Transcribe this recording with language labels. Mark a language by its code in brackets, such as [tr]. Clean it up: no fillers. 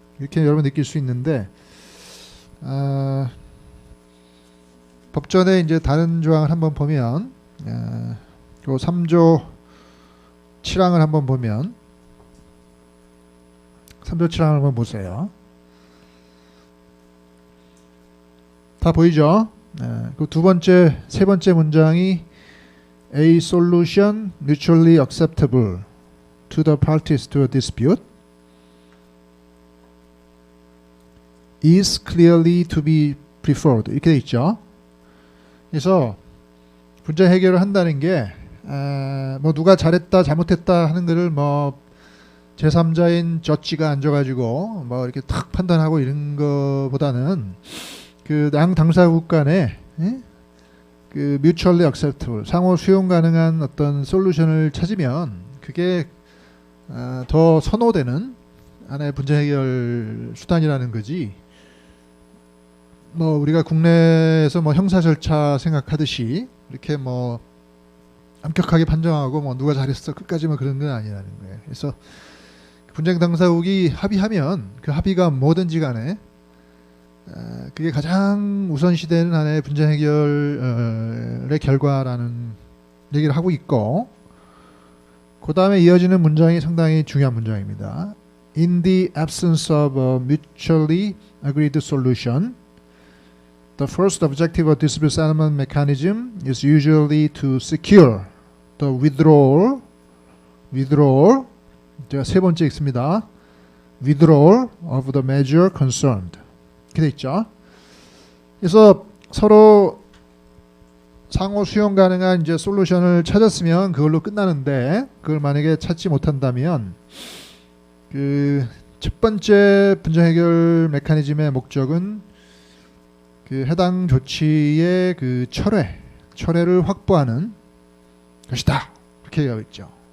[ko] 이렇게 여러분 느낄 수 있는데 법전에 이제 다른 조항을 한번 보면 그 3조 7항을 한번 보면 3조 7항을 한번 보세요. 다 보이죠? 그 두 번째, 세 번째 문장이 [en] A solution mutually acceptable to the parties to a dispute is clearly to be preferred [ko] 이렇게 돼 있죠. 그래서 분쟁 해결을 한다는 게 뭐 누가 잘했다 잘못했다 하는 거를 뭐 제3자인 저지가 앉아가지고 뭐 이렇게 탁 판단하고 이런 거보다는 그 양 당사국 간에 그 [en] mutually acceptable [ko] 상호 수용 가능한 어떤 솔루션을 찾으면 그게 더 선호되는 하나의 분쟁 해결 수단이라는 거지. 뭐 우리가 국내에서 뭐 형사 절차 생각하듯이 이렇게 뭐 엄격하게 판정하고 뭐 누가 잘했어 끝까지 뭐 그런 건 아니라는 거예요. 그래서 분쟁 당사국이 합의하면 그 합의가 뭐든지 간에 그게 가장 우선시되는 하나의 분쟁 해결의 결과라는 얘기를 하고 있고, 그 다음에 이어지는 문장이 상당히 중요한 문장입니다. [en] In the absence of a mutually agreed solution, the first objective of dispute settlement mechanism is usually to secure the withdrawal. [ko] 제가 세 번째 읽습니다. [en] withdrawal of the measure concerned. [ko] 이렇게 돼 있죠. 그래서 서로 상호 수용 가능한 이제 솔루션을 찾았으면 그걸로 끝나는데, 그걸 만약에 찾지 못한다면 그 첫 번째 분쟁 해결 메커니즘의 목적은 그 해당 조치의 그 철회를 확보하는 것이다. 이렇게 되어 있죠.